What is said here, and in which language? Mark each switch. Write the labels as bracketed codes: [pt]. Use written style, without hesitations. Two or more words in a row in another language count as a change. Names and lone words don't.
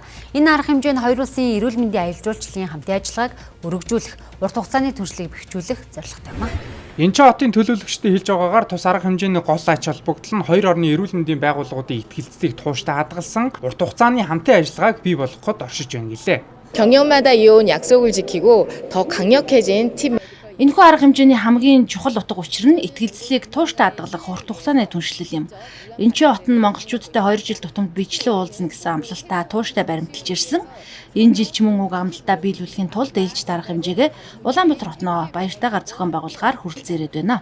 [mn] Энэ арга хэмжээ нь хоёр улсын эрүүл мэндийн аялал жуулчлалын хамтын ажиллагааг өргөжүүлэх, урт хугацааны түншлийг бэхжүүлэх зорилготой юм. Инчхон хотын төлөөлөгчдийн хэлж байгаагаар тус арга хэмжээний гол ач холбогдол нь хоёр орны эрүүл мэндийн байгууллагуудын итгэлцлийг тууштай хадгалсан урт хугацааны хамтын ажиллагааг бий болгоход оршиж байна гэлээ. [ko] 경영마다 이어온 약속을 지키고 더 강력해진 팀. [mn] Энэхүү арга хэмжээний хамгийн чухал утга учир нь итгэлцлийг тууштай хадгалах урт хугацааны түншлэл юм. Инчхон хот нь монголчуудтай 2 жил тутамд бичлэн уулзна гэсэн амлалтаа тууштай баримталж ирсэн. Энэ жил ч мөн уг амлалтаа биелүүлэхийн тулд ээлж дарах хэмжээгээ Улаанбаатар хотноо баяртайгаар зохион байгуулахаар хүрэлцэн ирээд байна.